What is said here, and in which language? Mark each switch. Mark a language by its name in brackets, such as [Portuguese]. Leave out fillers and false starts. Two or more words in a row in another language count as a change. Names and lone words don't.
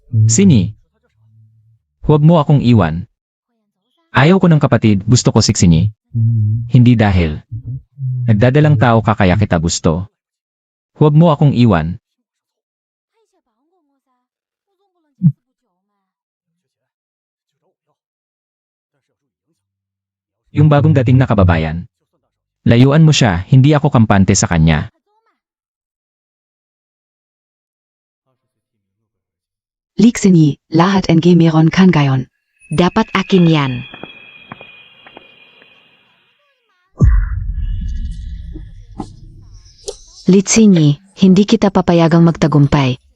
[Filipino] Sini, huwag mo akong iwan. Ayaw ko ng kapatid, gusto ko si Sini. Hindi dahil nagdadalang tao ka kaya kita gusto. Huwag mo akong iwan. [Chinese] 他以前绑过我噻，我总不能这次不救嘛。 [Filipino] Yung bagong dating na kababayan. Layuan mo siya, hindi ako kampante sa kanya. Lixini, lahat ng meron kan gayon. Dapat akin yan. Litsini, hindi kita papayagang magtagumpay.